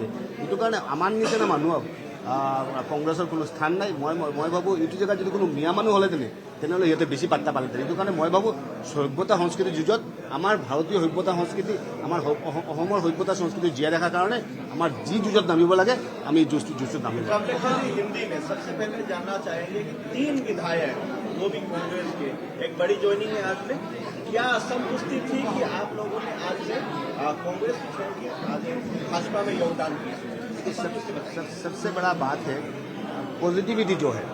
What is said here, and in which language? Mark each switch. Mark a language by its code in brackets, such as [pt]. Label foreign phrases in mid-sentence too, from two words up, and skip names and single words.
[as] সেইটো কাৰণে আমাৰ নিচিনা মানুহক কংগ্ৰেছৰ কোনো স্থান নাই। মই ভাবোঁ এইটো জেগাত যদি কোনো মিয়া মানুহ হ'লেতেনে তেনেহ'লে সিহঁতে বেছি পাত্তা পালেতেন। সেইটো কাৰণে মই ভাবোঁ সভ্যতা সংস্কৃতিৰ যুঁজত আমাৰ ভাৰতীয় সভ্যতা সংস্কৃতি, আমাৰ অসমৰ সভ্যতা সংস্কৃতি জীয়াই ৰখাৰ কাৰণে আমাৰ যি যুঁজত নামিব লাগে আমি যুঁজত নামিব। [hi] हिंदी में सबसे पहले जानना चाहेंगे कि 3 विधायक वो भी कांग्रेस के एक बड़ी ज्वाइनिंग है आज में, क्या असंतुष्टि थी कि आप लोगों ने आज से कांग्रेस को छोड़ के आज भाजपा में योगदान किया? सबसे बड़ा बात है पॉजिटिविटी जो है।